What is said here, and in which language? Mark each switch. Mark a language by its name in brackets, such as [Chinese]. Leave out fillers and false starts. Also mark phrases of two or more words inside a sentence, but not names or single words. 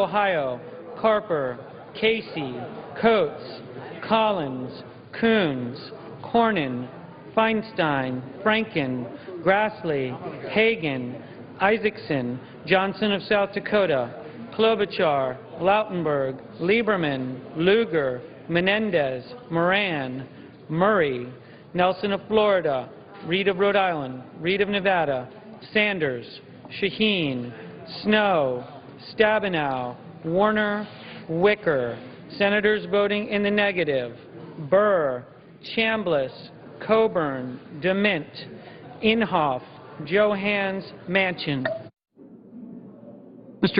[English] Ohio, Carper, Casey, Coates, Collins, Coons, Cornyn, Feinstein, Franken, Grassley, Hagan, Isaacson, Johnson of South Dakota, Klobuchar, Lautenberg, Lieberman, Lugar, Menendez, Moran, Murray, Nelson of Florida, Reed of Rhode Island, Reed of Nevada, Sanders, Shaheen, Snow, Stabenow, Warner, Wicker. Senators voting in the negative: Burr, Chambliss, Coburn, DeMint, Inhofe, Johans, Manchin. Mr.